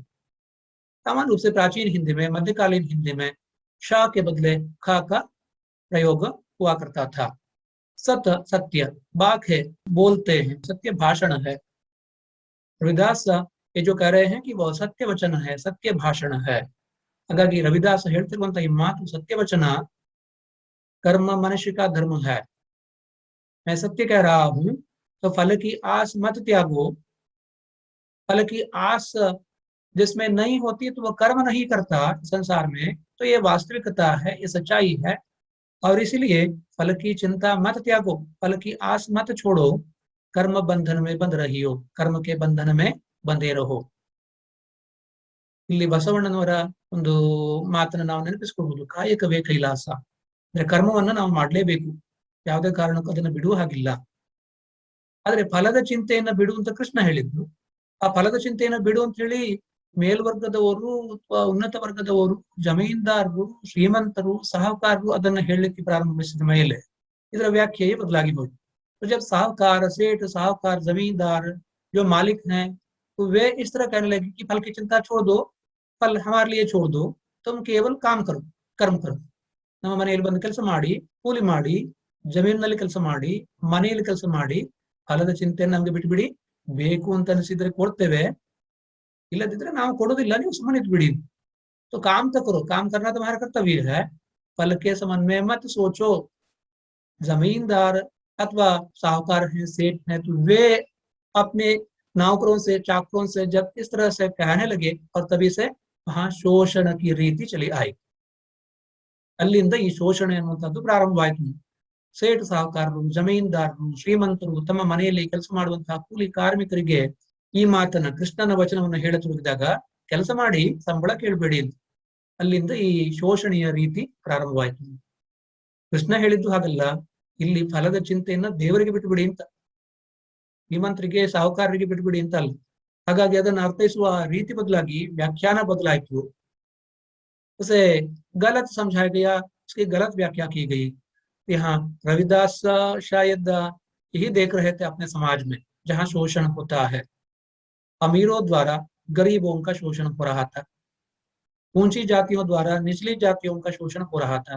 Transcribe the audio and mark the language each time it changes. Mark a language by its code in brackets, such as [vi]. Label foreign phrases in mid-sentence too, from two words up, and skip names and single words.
[hi] सामान्य रूप से प्राचीन हिंदी में, मध्यकालीन हिंदी में श के बदले ख का प्रयोग हुआ करता था। सत सत्य, बाक है बोलते हैं, सत्य भाषण है। रविदास ये जो कह रहे हैं कि वह सत्य वचन है, सत्य भाषण है। [kn] ಹಾಗಾಗಿ ರವಿದಾಸ ಹೇಳ್ತಿರುವಂತಹ ಈ ಮಾತು ಸತ್ಯವಚನ, [hi] कर्म मनुष्य का धर्म है, मैं सत्य कह रहा हूं, तो फल की आस मत त्यागो। फल की आस जिसमें नहीं होती तो वह कर्म नहीं करता संसार में, तो ये वास्तविकता है, ये सच्चाई है। और इसीलिए फल की चिंता मत त्यागो, फल की आस मत छोड़ो, कर्म बंधन में बंध रही हो, कर्म के बंधन में बंधे रहो। [kn] ಇಲ್ಲಿ ಬಸವಣ್ಣನವರ ಒಂದು ಮಾತನ್ನು ನಾವು ನೆನಪಿಸಿಕೊಳ್ಳಬಹುದು, ಕಾಯಕವೇ ಕೈಲಾಸ, ಅಂದ್ರೆ ಕರ್ಮವನ್ನ ನಾವು ಮಾಡಲೇಬೇಕು, ಯಾವುದೇ ಕಾರಣಕ್ಕೂ ಅದನ್ನು ಬಿಡುವ ಹಾಗಿಲ್ಲ। ಆದ್ರೆ ಫಲದ ಚಿಂತೆಯನ್ನ ಬಿಡು ಅಂತ ಕೃಷ್ಣ ಹೇಳಿದ್ರು। ಆ ಫಲದ ಚಿಂತೆಯನ್ನ ಬಿಡು ಅಂತ ಹೇಳಿ ಮೇಲ್ವರ್ಗದವರು ಅಥವಾ ಉನ್ನತ ವರ್ಗದವರು, ಜಮೀನ್ದಾರರು, ಶ್ರೀಮಂತರು, ಸಾಹುಕಾರರು ಅದನ್ನ ಹೇಳಲಿಕ್ಕೆ ಪ್ರಾರಂಭಿಸಿದ ಮೇಲೆ ಇದರ ವ್ಯಾಖ್ಯೆಯೇ ಬದಲಾಗಿ ಹೋಯಿತು। [hi] तो जब साहूकार, सेठ, साहूकार, जमींदार जो मालिक हैं, तो वे इस तरह कहने लगे कि फल की चिंता छोड़ दो, फल हमारे लिए छोड़ दो, तुम केवल काम करो, कर्म करो. [kn] ನಮ್ಮ ಮನೆಯಲ್ಲಿ ಬಂದು ಕೆಲಸ ಮಾಡಿ, ಕೂಲಿ ಮಾಡಿ, ಜಮೀನಿನಲ್ಲಿ ಕೆಲಸ ಮಾಡಿ, ಮನೆಯಲ್ಲಿ ಕೆಲಸ ಮಾಡಿ, ಫಲದ ಚಿಂತೆಯನ್ನು ನಮ್ಗೆ ಬಿಟ್ಬಿಡಿ. ಬೇಕು ಅಂತ ಅನಿಸಿದ್ರೆ ಕೊಡ್ತೇವೆ, ಇಲ್ಲದಿದ್ರೆ ನಾವು ಕೊಡೋದಿಲ್ಲ, ನೀವು ಸುಮ್ಮನೆ ಇದ್ಬಿಡಿ. [hi] तो काम तो करो, काम करना तुम्हारा कर्तव्य है. फल के संबंध में मत सोचो. जमींदार अथवा साहूकार है, सेठ है, तो वे अपने नौकरों से, चाकरों से जब इस तरह से कहने लगे, और तभी से वहां शोषण की रीति चली आई. [kn] ಅಲ್ಲಿಂದ ಈ ಶೋಷಣೆ ಅನ್ನುವಂಥದ್ದು ಪ್ರಾರಂಭವಾಯಿತು. ಸೇಠ್ ಸಾಹುಕಾರರು, ಜಮೀನ್ದಾರರು, ಶ್ರೀಮಂತರು ತಮ್ಮ ಮನೆಯಲ್ಲಿ ಕೆಲಸ ಮಾಡುವಂತಹ ಕೂಲಿ ಕಾರ್ಮಿಕರಿಗೆ ಈ ಮಾತನ್ನ, ಕೃಷ್ಣನ ವಚನವನ್ನು ಹೇಳತೊಡಗಿದಾಗ, ಕೆಲಸ ಮಾಡಿ ಸಂಬಳ ಕೇಳಬೇಡಿ ಅಂತ. ಅಲ್ಲಿಂದ ಈ ಶೋಷಣೆಯ ರೀತಿ ಪ್ರಾರಂಭವಾಯಿತು. ಕೃಷ್ಣ ಹೇಳಿದ್ದು ಹಾಗಲ್ಲ, ಇಲ್ಲಿ ಫಲದ ಚಿಂತೆಯನ್ನ ದೇವರಿಗೆ ಬಿಟ್ಟುಬಿಡಿ ಅಂತ, ಶ್ರೀಮಂತರಿಗೆ ಸಾಹುಕಾರರಿಗೆ ಬಿಟ್ಟುಬಿಡಿ ಅಂತ ಅಲ್ಲ. ಹಾಗಾಗಿ ಅದನ್ನು ಅರ್ಥೈಸುವ ರೀತಿ ಬದಲಾಗಿ ವ್ಯಾಖ್ಯಾನ ಬದಲಾಯಿತು. [hi] उसे गलत समझाया गया, उसकी गलत व्याख्या की गई. यहाँ रविदास शायद यही देख रहे थे अपने समाज में, जहाँ शोषण होता है, अमीरों द्वारा गरीबों का शोषण हो रहा था, ऊंची जातियों द्वारा निचली जातियों का शोषण हो रहा था.